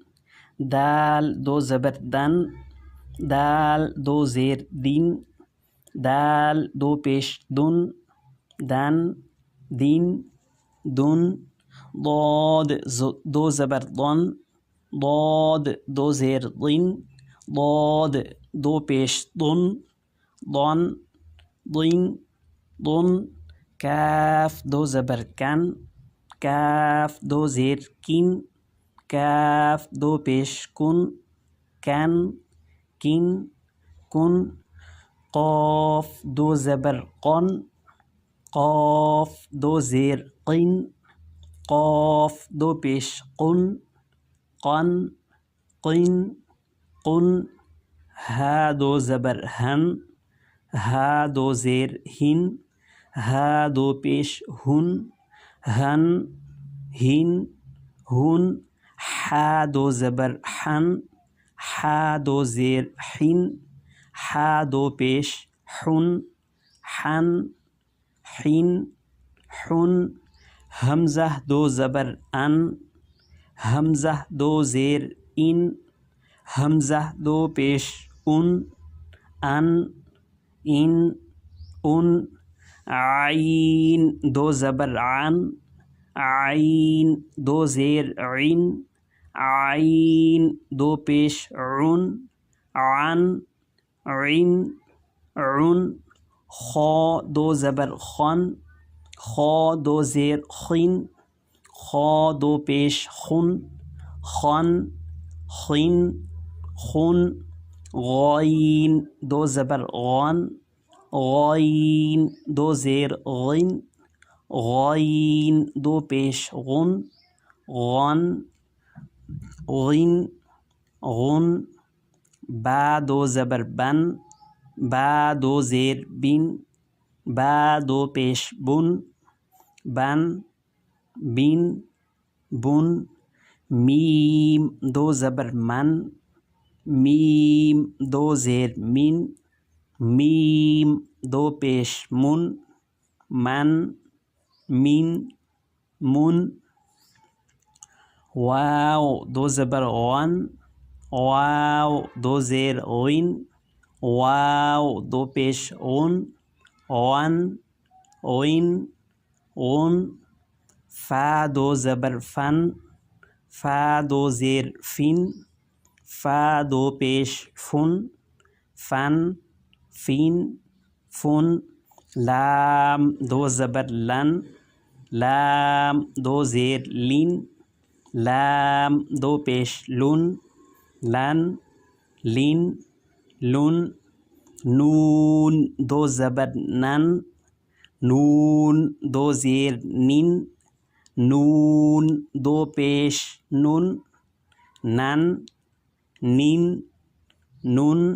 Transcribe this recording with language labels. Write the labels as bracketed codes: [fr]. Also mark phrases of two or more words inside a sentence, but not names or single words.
[ur] دال دو زبر دن دال دو زیر دین دال دو پیش دن دن دین دن ضاد دو زبر ضن ضاد دو زیر ضن ضاد دو پیش ضن ضن ضن ضن کاف دو زبر کن کاف دو زیر کن کاف دو پیش کن کن کن کن قاف دو زبر قن قاف دو زیر قن قاف دو پیش قن قن قن قن ہا دو زبر ہن ہا دو زیر ہن ہا دو پیش ہن ہن ہن ہن حا دو زبر حن حا دو زیر حن حا دو پیش حن حن حن حن حمزہ دو زبر ان حمزہ دو زیر ان حمزہ دو پیش ان ان ان ان عین دو زبر عن عین دو زیر عین عین دو پیش عن عن عن عن خا دو زبر خن خا دو زیر خن خا دو پیش خن خن خن خن غین دو زبر غن غین دو زیر غن غین دو پیش غن غن غن غن با دو زبر بن با دو زیر بن با دو پیش بن بن بن بن میم دو زبر من میم دو زیر من میم دو پیش من من من من واو دو زبر غن واو دو زیر غن واو دو پیش غن غن غن غن فا دو زبر فن فا دو زیر فن فا دو پیش فن فن فن فن لام دو زبر لن لام دو زیر لن لام دو پیش لن لن لن لن نون دو زبر نن نون دو زیر نن نون دو پیش نن نن نن نن